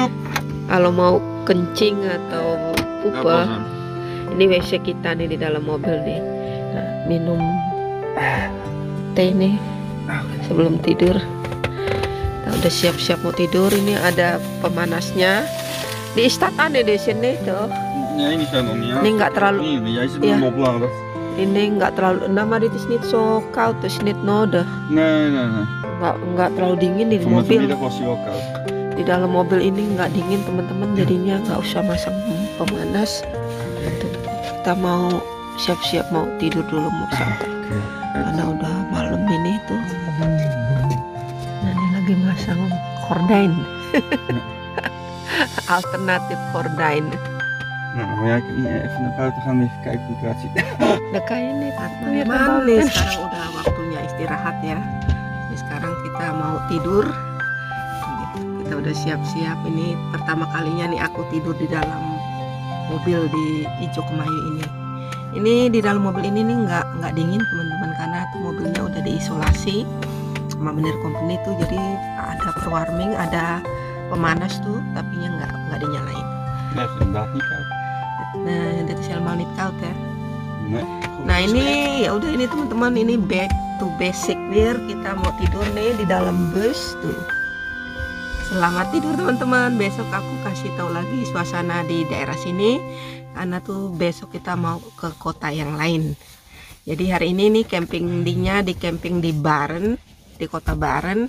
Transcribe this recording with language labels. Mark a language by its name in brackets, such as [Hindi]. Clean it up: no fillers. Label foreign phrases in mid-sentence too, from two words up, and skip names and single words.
[Indonesian] Kalau mau kencing atau pupa, ini WC kita nih di dalam mobil nih. Nah, minum teh nih sebelum tidur. Kita udah siap-siap mau tidur. Ini ada pemanasnya. Di istatan di sini tuh. [Dutch] Nee, die zijn nog niet aan. [Indonesian] Ini nggak terlalu. [Dutch] Nee, jij zit Ja. hem opladen. [Indonesian] Ini nggak terlalu. [Dutch] Nama dit is niet zo koud, dus niet nodig. Nee. [Indonesian] Nggak terlalu dingin di mobil. [Dutch] Vanmiddag was hij wel koud. [Indonesian] Di dalam mobil ini nggak dingin teman-teman, jadinya nggak usah masang pemanas. Kita mau siap-siap mau tidur dulu, mau santai karena udah malam ini tuh. Nah ini lagi masang gordijn. Alternatif gordijn. [Dutch] Nou, maar ja, ik kan niet even naar buiten gaan even kijken hoe het eruit ziet. [Indonesian] Nah kayak ini teman-teman nih, sekarang udah waktunya istirahat ya. Ini sekarang kita mau tidur. Kita udah siap-siap. Ini pertama kalinya nih aku tidur di dalam mobil di Ijo Kemayu ini. Ini di dalam mobil ini nih nggak dingin teman-teman, karena tuh mobilnya udah diisolasi sama Meneer Company tuh, jadi ada perwarming, ada pemanas tuh, tapi nggak dinyalain. [Dutch] Nee, het is inderdaad niet koud. Nah, dit is helemaal niet koud ya. Nee. [Indonesian] Nah ini ya udah, ini teman-teman, ini [English] back to basic [Indonesian] weer. Kita mau tidur nih di dalam bus tuh. Selamat tidur teman-teman. Besok aku kasih tahu lagi suasana di daerah sini, karena tuh besok kita mau ke kota yang lain. Jadi hari ini nih campingnya di camping di Baren, di kota Baren.